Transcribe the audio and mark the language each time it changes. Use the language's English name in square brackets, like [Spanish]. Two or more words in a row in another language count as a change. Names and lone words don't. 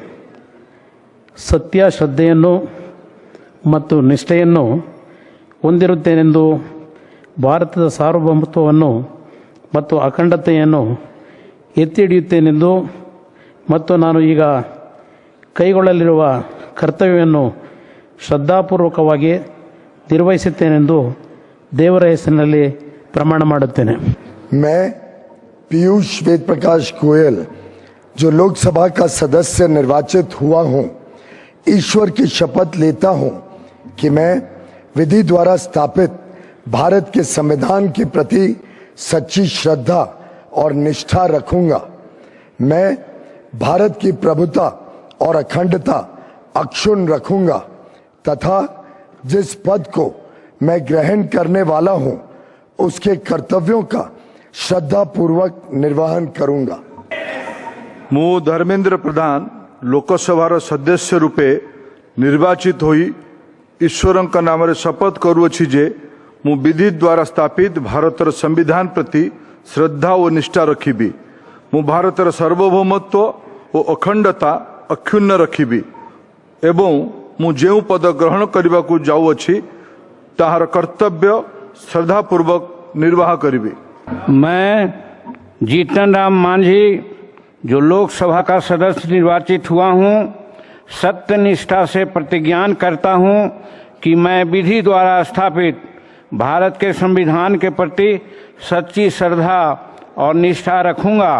[Kannada] ಸತ್ಯ ಶ್ರದ್ಧೆಯನ್ನು ಮತ್ತು ನಿಷ್ಠೆಯನ್ನು ಹೊಂದಿರುತ್ತೇನೆಂದು ಭಾರತದ ಸಾರ್ವಭೌಮತ್ವವನ್ನು ಮತ್ತು ಅಖಂಡತೆಯನ್ನು ಎತ್ತಿ ಹಿಡಿಯುತ್ತೇನೆಂದು ಮತ್ತು ನಾನು ಈಗ ಕೈಗೊಳ್ಳಲಿರುವ ಕರ್ತವ್ಯವನ್ನು ಶ್ರದ್ಧಾಪೂರ್ವಕವಾಗಿ ನಿರ್ವಹಿಸುತ್ತೇನೆಂದು ದೇವರ ಹೆಸರಿನಲ್ಲಿ ಪ್ರಮಾಣ ಮಾಡುತ್ತೇನೆ। [Hindi] मैं पीयूष वेद प्रकाश गोयल जो लोकसभा का सदस्य निर्वाचित हुआ हूं, ईश्वर की शपथ लेता हूं कि मैं विधि द्वारा स्थापित भारत के संविधान के प्रति सच्ची श्रद्धा और निष्ठा रखूंगा। मैं भारत की प्रभुता और अखंडता अक्षुण्ण रखूंगा तथा जिस पद को मैं ग्रहण करने वाला हूं उसके कर्तव्यों का श्रद्धापूर्वक निर्वहन करूंगा। [Odia] ମୁଁ ଧର୍ମେନ୍ଦ୍ର ପ୍ରଧାନ ଲୋକସଭାର ସଦସ୍ୟ ରୂପେ ନିର୍ବାଚିତ ହୋଇ ଈଶ୍ୱରଙ୍କ ନାମରେ ଶପଥ କରୁଅଛି ଯେ ମୁଁ ବିଧି ଦ୍ୱାରା ସ୍ଥାପିତ ଭାରତର ସମ୍ବିଧାନ ପ୍ରତି ଶ୍ରଦ୍ଧା ଓ ନିଷ୍ଠା ରଖିବି। ମୁଁ ଭାରତର ସାର୍ବଭୌମତ୍ୱ ଓ ଅଖଣ୍ଡତା ଅକ୍ଷୁଣ୍ଣ ରଖିବି ଏବଂ ମୁଁ ଯେଉଁ ପଦ ଗ୍ରହଣ କରିବାକୁ ଯାଉଅଛି ତାହାର କର୍ତ୍ତବ୍ୟ ଶ୍ରଦ୍ଧାपूर्वक ନିର୍ବାହ କରିବି। [Hindi] मैं जीतन राम मांझी जो लोकसभा का सदस्य निर्वाचित हुआ हूं, सत्यनिष्ठा से प्रतिज्ञान करता हूं कि मैं विधि द्वारा स्थापित भारत के संविधान के प्रति सच्ची श्रद्धा और निष्ठा रखूंगा।